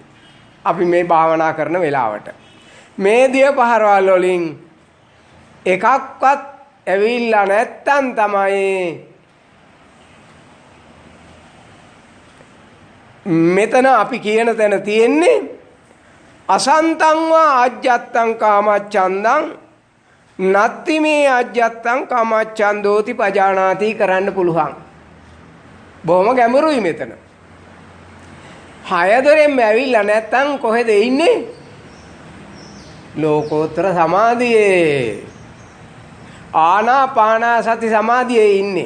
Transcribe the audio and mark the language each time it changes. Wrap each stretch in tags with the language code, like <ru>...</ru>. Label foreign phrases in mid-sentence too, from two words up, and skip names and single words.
<si>අපි මේ භාවනා කරන වෙලාවට මේ දිය පහරවල් වලින් එකක්වත් ඇවිල්ලා නැත්තම් තමයි මෙතන අපි කියන තැන තියෙන්නේ</si> <pi>අසන්තං වා අජ්ජත්තං කාමච්ඡන්දං නත්ති මේ අජ්ජත්තං කාමච්ඡන්දෝති පජානාති</pi> <si>කරන්න පුළුවන්. බොහොම ගැඹුරුයි මෙතන. 6 දොරෙන්ම ඇවිල්ලා නැත්තම් කොහෙද ඉන්නේ? ලෝකෝත්තර සමාධියේ. ආනාපාන සති සමාධියේ ඉන්නේ.</si>